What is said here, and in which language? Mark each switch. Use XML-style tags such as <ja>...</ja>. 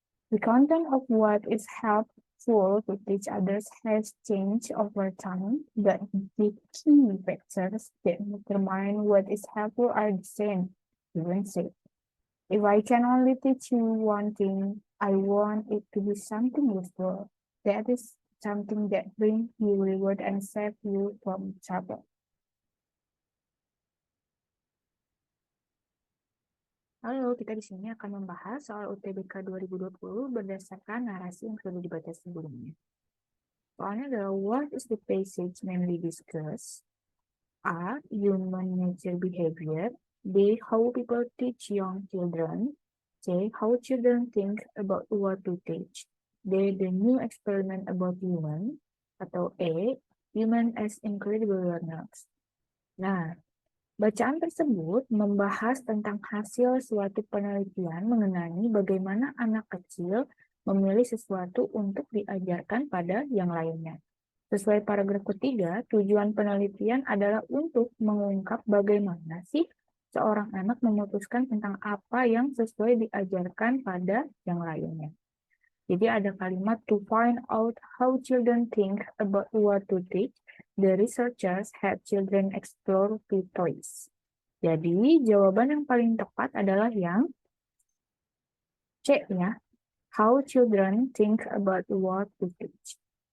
<en>The content of what is helpful to teach others has changed over time, but the key factors that determine what is helpful are the same. Even said, if I can only teach you one thing, I want it to be something useful. That is something that brings you reward and save you from trouble.</en> <id>Halo, kita di sini akan membahas soal UTBK 2020 berdasarkan narasi yang sudah dibaca sebelumnya. Soalnya adalah</id> <en>what is the passage mainly discussed? A. Human nature behavior. B. How people teach young children. C. How children think about what to teach. D. The new experiment about human.</en> <id>Atau</id> <en>E. Human as incredible learners.</en> <id>Nah, bacaan tersebut membahas tentang hasil suatu penelitian mengenai bagaimana anak kecil memilih sesuatu untuk diajarkan pada yang lainnya. Sesuai paragraf ketiga, tujuan penelitian adalah untuk mengungkap bagaimana sih seorang anak memutuskan tentang apa yang sesuai diajarkan pada yang lainnya. Jadi ada kalimat</id> <en>to find out how children think about what to teach. The researchers had children explore two toys.</en> <id>Jadi jawaban yang paling tepat adalah yang C ya.</id> <en>How children think about what to teach.</en>